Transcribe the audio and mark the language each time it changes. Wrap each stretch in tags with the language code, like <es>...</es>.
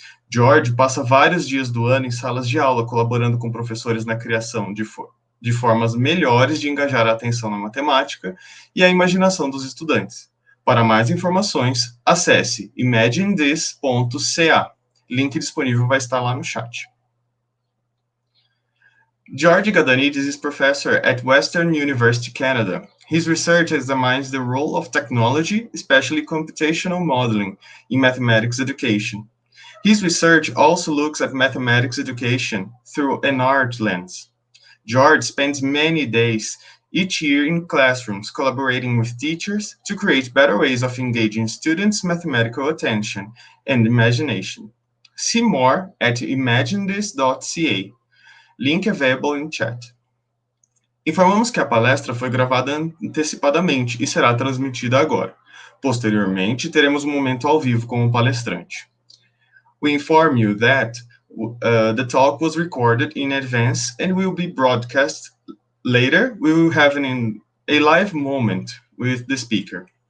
<pt>George passa vários dias do ano em salas de aula, colaborando com professores na criação de formas melhores de engajar a atenção na matemática e a imaginação dos estudantes. Para mais informações, acesse imaginethis.ca. Link disponível vai estar lá no chat.</pt> <en>George Gadanidis is professor at Western University, Canada. His research examines the role of technology, especially computational modeling, in mathematics education. His research also looks at mathematics education through an art lens. George spends many days each year in classrooms collaborating with teachers to create better ways of engaging students' mathematical attention and imagination. See more at imaginethis.ca. Link available in chat.</en> <pt>Informamos que a palestra foi gravada antecipadamente e será transmitida agora. Posteriormente, teremos um momento ao vivo com o palestrante.</pt> <en>We inform you that the talk was recorded in advance and will be broadcast later. We will have a live moment with the speaker.</en>